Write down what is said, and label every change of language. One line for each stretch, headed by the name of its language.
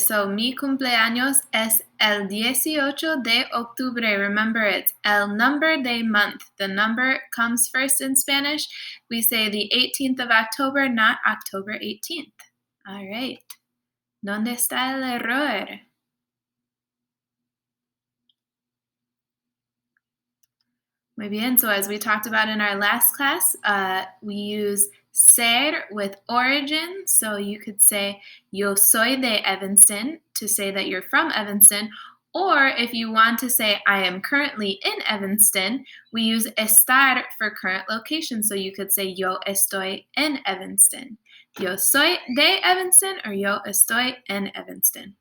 Spanish: So mi cumpleaños es el 18 de octubre.
English: Remember, it's el number de month. The number comes first in Spanish. We say the 18th of October, not October 18th. All right.
Spanish: ¿Dónde está el error? Muy bien.
English: So as we talked about in our last class, we use ser with origin. So you could say,
Spanish: yo soy de Evanston
English: to say that you're from Evanston. Or if you want to say, I am currently in Evanston, we use estar for current location. So you could say,
Spanish: yo estoy en Evanston. Yo soy de Evanston or yo estoy en Evanston.